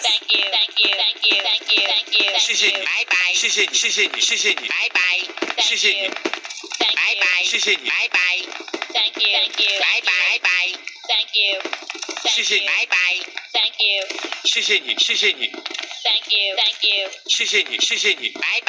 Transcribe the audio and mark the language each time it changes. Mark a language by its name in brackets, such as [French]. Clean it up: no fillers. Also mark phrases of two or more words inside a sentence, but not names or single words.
[English] Thank you, thank you, thank you, thank you, thank you. [Chinese] 謝謝你，拜拜，謝謝你，謝謝你，謝謝你，拜拜，謝謝你，拜拜，謝謝你， [English] 拜拜。Thank you, thank you, [Chinese] 拜拜，拜拜。 [English] Thank you, [Chinese] 謝謝你，拜拜。 [English] Thank you, [Chinese] 謝謝你，謝謝你。 [English] Thank you, thank you, [Chinese] 謝謝你，謝謝你，拜拜。